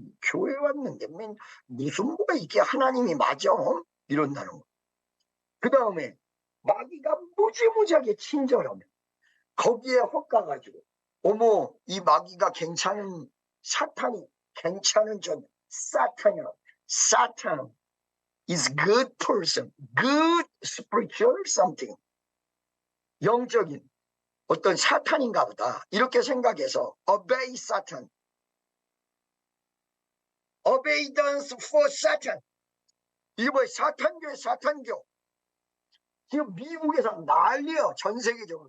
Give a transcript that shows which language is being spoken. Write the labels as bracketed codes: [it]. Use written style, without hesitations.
[ko] 교회 왔는데 무슨 뭐가 이게 하나님이 맞아? 이런다는 거. 그 다음에 마귀가 무지무지하게 친절하면 거기에 헛가가지고 어머 이 마귀가 괜찮은 사탄이 괜찮은 전 사탄이야. [en] 사탄 is good person, good spiritual something. [ko] 영적인 어떤 사탄인가 보다 이렇게 생각해서 [en] obey Satan, obedience for Satan. [ko] 이게 뭐야? 사탄교회 사탄교. 지금 미국에서 난리예요. 전 세계적으로.